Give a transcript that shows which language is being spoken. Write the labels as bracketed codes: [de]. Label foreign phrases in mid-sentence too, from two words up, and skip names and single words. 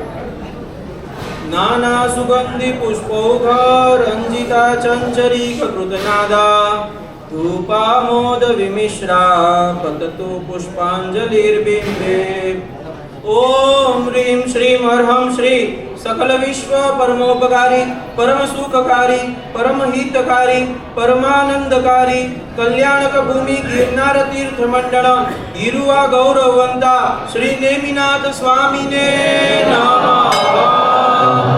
[sa] નાના સુગંધી પુષ્પૌઘ રંજિતા ચંચરી કૃતનાદા ધૂપામોદ વિમિશ્રા પતતુ પુષ્પાંજલિર્બિંબે. ઓમ હ્રીમ શ્રીમ અર્હમ શ્રી सकल विश्व परमोपकारी परम सुखकारी परम हितकारी परमानंदकारी कल्याणक भूमि गिरनार तीर्थ मंडल गिरुआ गौरवंता श्री नेमिनाथ स्वामी ने नमः.